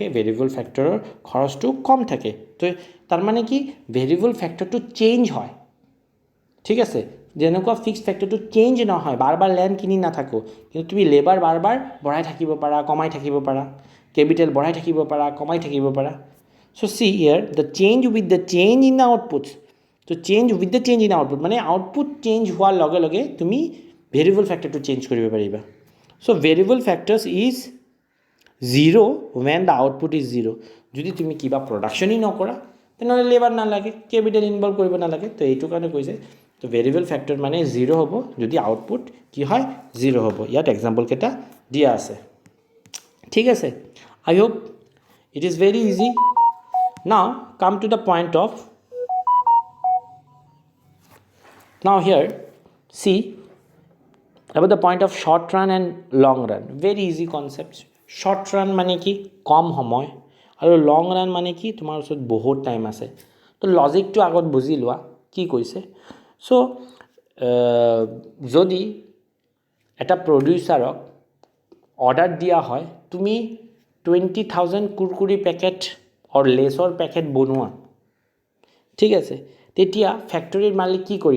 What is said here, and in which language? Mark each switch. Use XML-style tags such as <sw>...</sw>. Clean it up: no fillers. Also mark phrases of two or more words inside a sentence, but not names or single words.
<en>variable factor's</en> <as>খৰচটো কম থাকে তো তাৰ মানে কি</as> <en>variable factor change</en> <as>হয় ঠিক আছে যেনেকুৱা</as> <en>fixed factor change</en> <as>নহয় বাৰ ল্যান্ড কিনি নাথাকো কিন্তু তুমি লেবাৰ বাৰ বঢ়াই থাকিব পাৰা কমাই থাকিব পাৰা কেপিটেল বঢ়াই থাকিব পাৰা কমাই থাকিব পাৰা</as> <en>so see here the change with the change in the outputs so change with the change in output</en> <as>মানে</as> <en>output change</en> <as>হোৱাৰ লগে লগে তুমি</as> <en>variable factor change</en> <as>কৰিব পাৰিবা</as> <en>so variable factors is 0 when the output is 0</en> <as>যদি তুমি কিবা প্ৰডাকশ্যনই নকৰা তেনেহ'লে লেবাৰ নালাগে</as> <en>capital involve</en> <as>কৰিব নালাগে তো এইটো কাৰণে কৈছে তো</as> <en>variable factor</en> <as>মানে 0 হ'ব যদি আউটপুট কি হয় 0 হ'ব ইয়াত এক্সাম্পল কেইটা দিয়া আছে ঠিক আছে</as> <en>I hope it is very easy now come to the point of now here see about the point of short run and long run very easy concepts short run</en> <as>মানে কি কম সময় আৰু</as> <en>long run</en> <as>মানে কি তোমাৰ ওচৰত বহুত টাইম আছে তো লজিকটো আগত বুজি লোৱা কি কৈছে সো যদি এটা</as> <en>producer order</en> <as>দিয়া হয় তুমি 20,000</as> <en>Kurkure packet or Lay's packet</en> <as>বনোৱা ঠিক আছে তেতিয়া ফেক্টৰীৰ মালিক কি কৰিব</as>